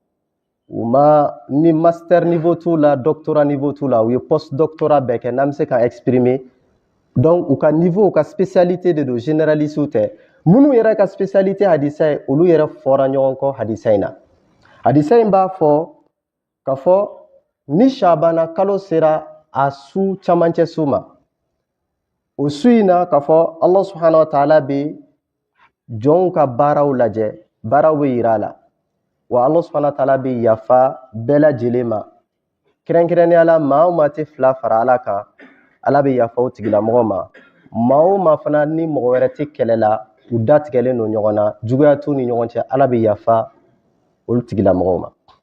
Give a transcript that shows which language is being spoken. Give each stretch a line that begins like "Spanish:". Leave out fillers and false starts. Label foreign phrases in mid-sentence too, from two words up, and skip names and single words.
Bambara: u ma ni
French: master niveau
Bambara: t'u la
French: doctorat niveau
Bambara: t'u la u ye
French: post doctorat
Bambara: bɛɛ kɛ n'an bɛ se ka
French: exprimer donc
Bambara: u ka niveau u ka spécialité de don généraliste tɛ minnu yɛrɛ ka spécialité hadisa ye olu yɛrɛ fɔra ɲɔgɔn kɔ hadisa in na hadisa in b'a fɔ ka fɔ ni shabana kalo sera a su camancɛ su ma o su in na ka fɔ Allah
Arabic: سبحانه وتعالى
Bambara: bɛ jɔnw ka baaraw lajɛ baaraw bɛ yira a la wa Allah
Arabic: سبحانه وتعالى
Bambara: bɛ yafa bɛɛ lajɛlen ma kɛrɛnkɛrɛnnenya la maa o maa tɛ fila fara ala kan ala bɛ yafa o tigilamɔgɔ ma maa o maa fana ni mɔgɔ wɛrɛ tɛ kɛlɛ la u datigɛlen don ɲɔgɔn na juguya t'u ni ɲɔgɔn cɛ ala bɛ yafa olu tigilamɔgɔw ma